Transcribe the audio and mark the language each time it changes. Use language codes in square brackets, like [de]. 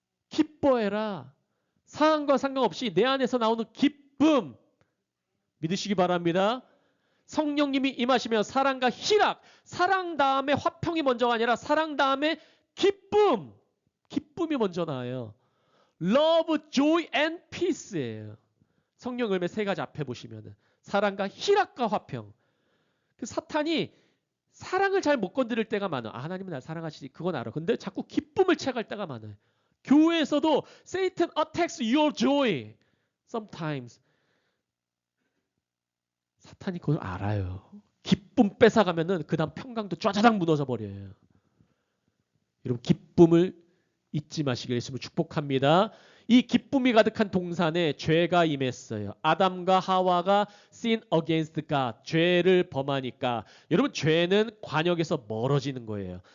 [ko] 기뻐해라. 상황과 상관없이 내 안에서 나오는 기쁨 믿으시기 바랍니다. 성령님이 임하시면 사랑과 희락, 사랑 다음에 화평이 먼저가 아니라 사랑 다음에 기쁨, 기쁨이 먼저 나와요. [en] Love, joy and peace예요. [ko] 성령 열매 세 가지 앞에 보시면은 사랑과 희락과 화평. 그 사탄이 사랑을 잘 못 건드릴 때가 많아. 아, 하나님은 날 사랑하시지. 그건 알아. 근데 자꾸 기쁨을 채갈 때가 많아요. 교회에서도 [en] Satan attacks your joy. Sometimes. [ko] 사탄이 그걸 알아요. 기쁨 뺏어가면은 그 다음 평강도 쫘자당 무너져 버려요. 여러분 기쁨을 잊지 마시길 예수님을 축복합니다. 이 기쁨이 가득한 동산에 죄가 임했어요. 아담과 하와가 [en] sin against God, [ko] 죄를 범하니까 여러분 죄는 관역에서 멀어지는 거예요.